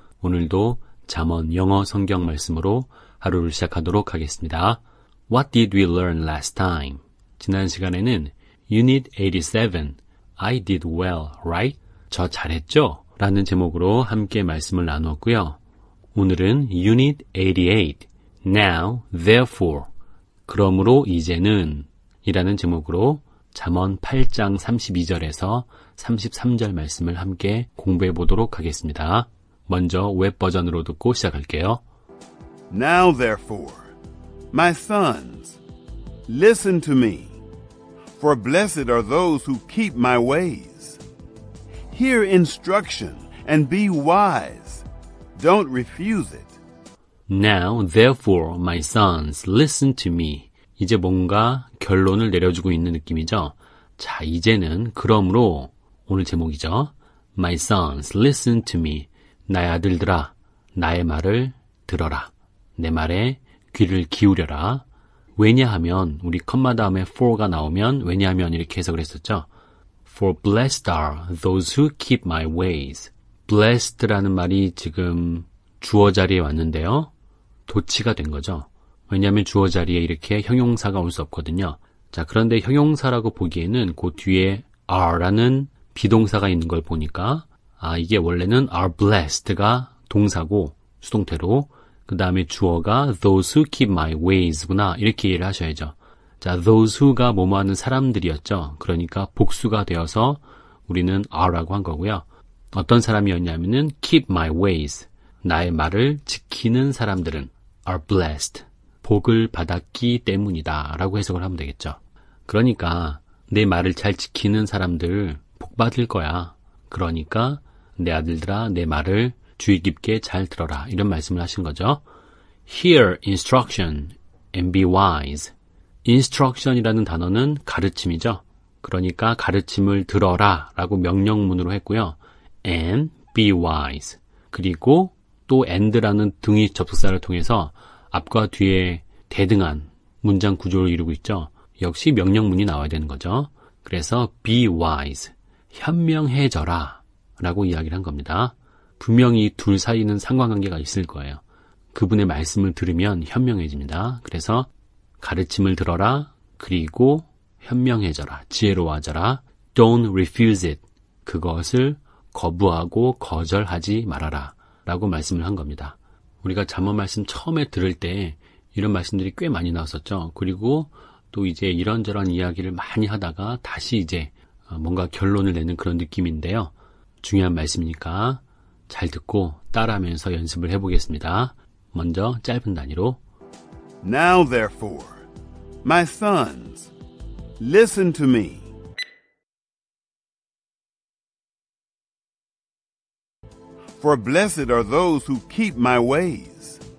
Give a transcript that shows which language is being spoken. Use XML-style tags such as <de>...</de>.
<ko>오늘도 잠언 영어 성경 말씀으로 하루를 시작하도록 하겠습니다.</ko> <en>What did we learn last time?</en> <ko>지난 시간에는</ko> <en>Unit 87, I did well, right?</en> <ko>저 잘했죠? 라는 제목으로 함께 말씀을 나누었고요. 오늘은 Unit 88,</ko> <en>Now, therefore,</en> <ko>그러므로 이제는 이라는 제목으로 잠언 8장 32절에서 33절 말씀을 함께 공부해 보도록 하겠습니다. 먼저 웹 버전으로 듣고 시작할게요.</ko> <en>Now therefore, my sons, listen to me, for blessed are those who keep my ways. Hear instruction and be wise. Don't refuse it. Now therefore, my sons, listen to me.</en> <ko>이제 뭔가 결론을 내려주고 있는 느낌이죠. 자, 이제는 그러므로 오늘 제목이죠.</ko> <en>My sons, listen to me.</en> <ko>나의 아들들아, 나의 말을 들어라. 내 말에 귀를 기울여라. 왜냐하면 우리 컴마 다음에 for가 나오면 왜냐하면 이렇게 해석을 했었죠.</ko> <en>For blessed are those who keep my ways.</en> <ko>blessed라는 말이 지금 주어 자리에 왔는데요. 도치가 된 거죠. 왜냐하면 주어 자리에 이렇게 형용사가 올 수 없거든요. 자, 그런데 형용사라고 보기에는 그 뒤에 are라는 비동사가 있는 걸 보니까 이게 원래는</ko> <en>are blessed</en> <ko>가 동사고 수동태로 그 다음에 주어가</ko> <en>those who keep my ways</en> <ko>구나 이렇게 이해를 하셔야죠. 자, those who가 뭐뭐 하는 사람들이었죠. 그러니까 복수가 되어서 우리는 are라고 한 거고요. 어떤 사람이었냐면은</ko> <en>keep my ways,</en> <ko>나의 말을 지키는 사람들은</ko> <en>are blessed,</en> <ko>복을 받았기 때문이다 라고 해석을 하면 되겠죠. 그러니까 내 말을 잘 지키는 사람들 복 받을 거야. 그러니까 내 아들들아 내 말을 주의 깊게 잘 들어라 이런 말씀을 하신 거죠.</ko> <en>Hear instruction and be wise.</en> <ko>instruction이라는 단어는 가르침이죠. 그러니까 가르침을 들어라 라고 명령문으로 했고요.</ko> <en>and be wise.</en> <ko>그리고 또 and라는 등위 접속사를 통해서 앞과 뒤에 대등한 문장 구조를 이루고 있죠. 역시 명령문이 나와야 되는 거죠. 그래서</ko> <en>be wise,</en> <ko>현명해져라 라고 이야기를 한 겁니다. 분명히 둘 사이는 상관관계가 있을 거예요. 그분의 말씀을 들으면 현명해집니다. 그래서 가르침을 들어라, 그리고 현명해져라, 지혜로워져라.</ko> <en>Don't refuse it.</en> <ko>그것을 거부하고 거절하지 말아라 라고 말씀을 한 겁니다. 우리가 잠언 말씀 처음에 들을 때 이런 말씀들이 꽤 많이 나왔었죠. 그리고 또 이제 이런저런 이야기를 많이 하다가 다시 이제 뭔가 결론을 내는 그런 느낌인데요. 중요한 말씀이니까 잘 듣고 따라하면서 연습을 해보겠습니다. 먼저 짧은 단위로</ko> <en>Now therefore, my sons, listen to me. For blessed are those who keep my ways.</en>